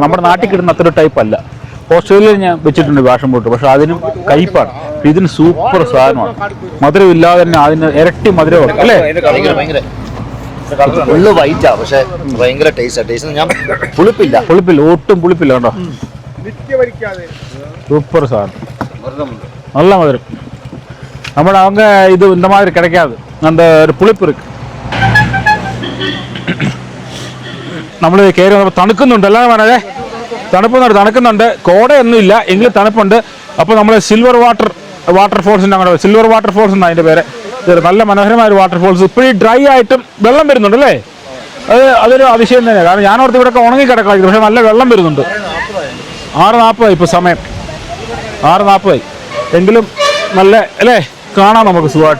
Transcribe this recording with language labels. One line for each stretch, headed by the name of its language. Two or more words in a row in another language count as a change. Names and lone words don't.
Malayalam: നമ്മുടെ നാട്ടിൽ കിട്ടുന്ന അത്ര ടൈപ്പ് അല്ല. ഓസ്ട്രേലിയയിൽ ഞാൻ വെച്ചിട്ടുണ്ട് പാഷൻ ഫ്രൂട്ട്, പക്ഷെ അതിനും കയ്പ്പാണ്. ഇതിന് സൂപ്പർ സാധനമാണ്. മധുരമില്ലാതെ തന്നെ അതിന് ഇരട്ടി മധുരമാണ് അല്ലേ? ഫുള്ള് വൈറ്റാ, പക്ഷെ ഭയങ്കര ടേസ്റ്റ്. ഞാൻ പുളിപ്പില്ല, ഒട്ടും പുളിപ്പില്ല കേട്ടോ.
Tamil: சூப்பர் சார், நல்ல மதுரை. நம்ம அவங்க இது இந்த மாதிரி கிடைக்காது, அந்த ஒரு புளிப்பு இருக்கு.
Malayalam: നമ്മൾ കയറി വന്നപ്പോൾ തണുക്കുന്നുണ്ട്, അല്ലാതെ പറഞ്ഞേ തണുക്കുന്നുണ്ട്. കോടയൊന്നുമില്ല, എങ്കിലും തണുപ്പുണ്ട്. അപ്പോൾ നമ്മൾ സിൽവർ വാട്ടർഫോൾസിൻ്റെ അങ്ങോട്ട്, സിൽവർ വാട്ടർഫോൾസ് എന്നാണ് അതിൻ്റെ പേര്. നല്ല മനോഹരമായ ഒരു വാട്ടർഫോൾസ്. ഇപ്പോഴും ഡ്രൈ ആയിട്ടും വെള്ളം വരുന്നുണ്ട് അല്ലേ? അതൊരു അതിശയം തന്നെയാണ്. കാരണം ഞാനോർത്ത് ഇവിടെയൊക്കെ ഉണങ്ങി കിടക്കാമായിരുന്നു, പക്ഷേ നല്ല വെള്ളം വരുന്നുണ്ട്. 6:40 ഇപ്പോൾ സമയം, 6:40 എങ്കിലും നല്ല അല്ലേ, കാണാം നമുക്ക് സുഖമായിട്ട്.